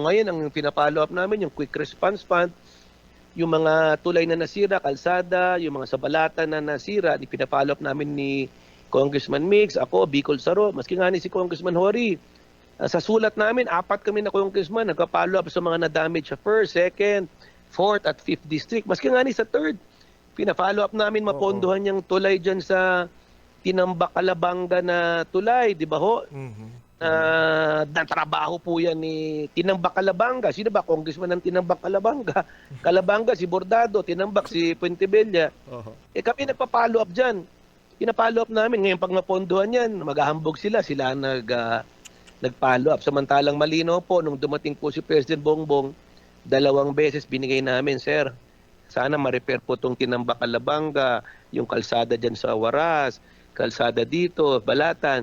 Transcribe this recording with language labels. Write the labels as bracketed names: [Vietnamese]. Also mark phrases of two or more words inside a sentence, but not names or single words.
[Filipino] Ngayon, ang pinapollow up namin, yung Quick Response Fund, yung mga tulay na nasira, kalsada, yung mga sabalata na nasira, pinapollow up namin ni Congressman Mix, ako, Bicol Saro, maski nga ni si Congressman Hori. Sa sulat namin, 4 kami na congressman, nagpa-follow up sa mga na-damage sa 1st, 2nd, 4th at 5th district. Maski nga ni sa 3rd, pina-follow up namin mapondohan yung tulay dyan sa Tinambak, Calabanga na tulay, di ba ho? Trabaho po yan ni Tinambak, Calabanga. Sino ba? Congressman ng Tinambak, Calabanga. Calabanga, si Bordado. Tinambak, si Puentebella. Kami nagpa-follow up dyan. Pina-follow up namin. Ngayon, pag mapondohan yan, maghahambog sila. Sila nag-follow up. Samantalang malinaw po, nung dumating po si President Bongbong, 2 beses binigay namin, sir. Sana ma-repair po itong Tinambak, Calabanga, yung kalsada dyan sa Waras, kalsada dito, Balatan.